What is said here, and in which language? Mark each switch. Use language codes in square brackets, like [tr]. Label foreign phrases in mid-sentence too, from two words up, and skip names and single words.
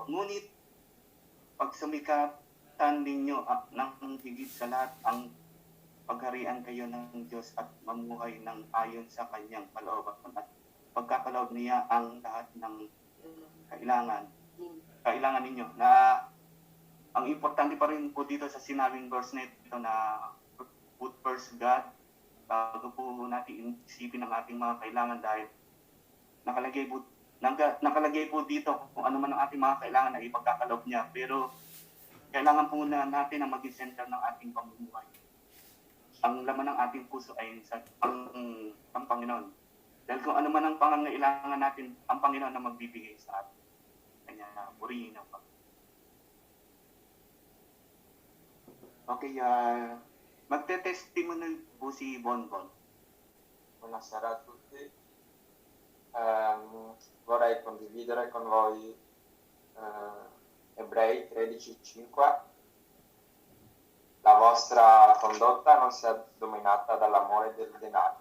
[tl] Ngunit pag sumikatan ninyo ng higit sa lahat ang pagharian kayo ng Diyos at mamuhay ng ayon sa kanyang kalooban at pagkakaloob niya ang lahat ng kailangan ninyo. Na ang importante pa rin po dito sa sinabing verse na ito na [en] put first God [tl] bago po natin isipin ang ating mga kailangan dahil nakalagay po dito kung ano man ang ating mga kailangan na ipagkakaloob niya, pero kailangan po natin ang maging center ng ating pamumuhay. Ang laman ng ating puso ay ang Panginoon. Dahil kung ano man ang pangangailangan natin, ang Panginoon na magbibigay sa atin. Kanya purihin ang Panginoon. Okay, magte-testimony po si Bonbon. [it] Buonasera a tutti. Vorrei condividere con voi Ebrei 13:5. La vostra condotta non sia dominata dall'amore del denaro.